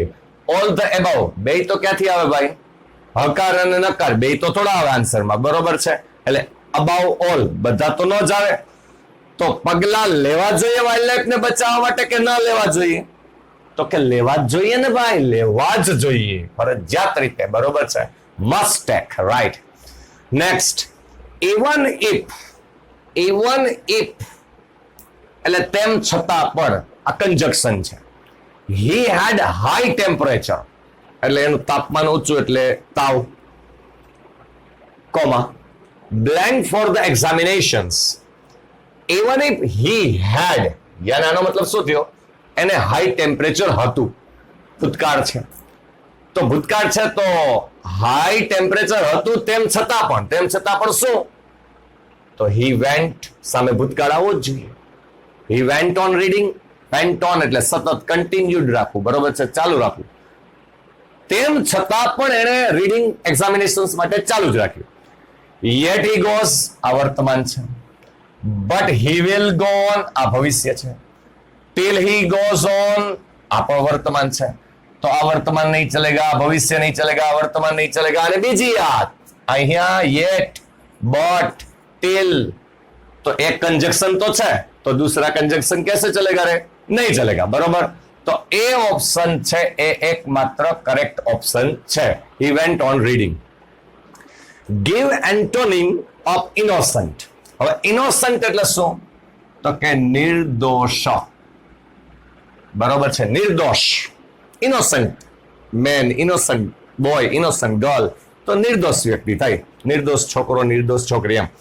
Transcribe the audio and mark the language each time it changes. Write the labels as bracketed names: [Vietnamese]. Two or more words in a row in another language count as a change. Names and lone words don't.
[English] all the above, [Gujarati] બે તો ક્યાંથી આવે ભાઈ? હકાર અને નકાર બે તો થોડા આવે આન્સરમાં. બરોબર છે? એટલે [English] above all [Gujarati] બધા તો ન જ આવે. તો પગલા લેવા જોઈએ વાઇલ્ડ લાઈફ ને બચાવવા માટે કે ન લેવા જોઈએ? તો કે લેવા જ જોઈએ ને ભાઈ, લેવા જ જોઈએ ફરજિયાત રીતે. બરોબર છે? [English] must take, right? Next, even if [Gujarati] એટલે તેમ છતાં પણ આ કંજક્શન છે. [English] he had high temperature [Gujarati] એટલે એનું તાપમાન ઊંચું એટલે તાવ, કોમા [English] blank for the examinations. even if he had [Gujarati] યાને આનો મતલબ શું થયો? એને [English] high temperature [Gujarati] હતું. ભૂતકાળ છે તો ભૂતકાળ છે તો [English] high temperature [Gujarati] હતું તેમ છતાં પણ શું? તો [English] he went [Gujarati] સામે ભૂતકાળ આવવો જ જોઈએ. [English] he went on reading. went on [Gujarati] એટલે સતત કન્ટિન્યુડ રાખવું. બરોબર છે? ચાલુ રાખવું. તેમ છતાં પણ એને [English] reading examinations [Gujarati] માટે ચાલુ જ રાખ્યું. [English] yet he goes [Gujarati] આ વર્તમાન છે, [English] but he will go on [Gujarati] આ ભવિષ્ય છે, [English] till he goes on [Gujarati] આ પણ વર્તમાન છે. તો આ વર્તમાન [Hindi] नहीं चलेगा, [Gujarati] ભવિષ્ય [Hindi] नहीं चलेगा, [Gujarati] વર્તમાન [Hindi] नहीं चलेगा. [Gujarati] અને બીજી વાત અહીંયા [English] yet, but, till [Hindi] तो एक कंजक्शन तो है तो दूसरा कंजक्शन कैसे चलेगा रे? नहीं चलेगा. बरोबर. तो ए ऑप्शन है ए एकमात्र करेक्ट ऑप्शन है. [English] He went on reading. Give antonym of innocent. [Gujarati] હવે ઇનોસન્ટ એટલે શું? તો કે નિર્દોષ. બરોબર છે, નિર્દોષ. [English] innocent man, innocent boy, innocent girl, [Gujarati] તો નિર્દોષ વ્યક્તિ થાય. નિર્દોષ છોકરો, નિર્દોષ છોકરી એમ.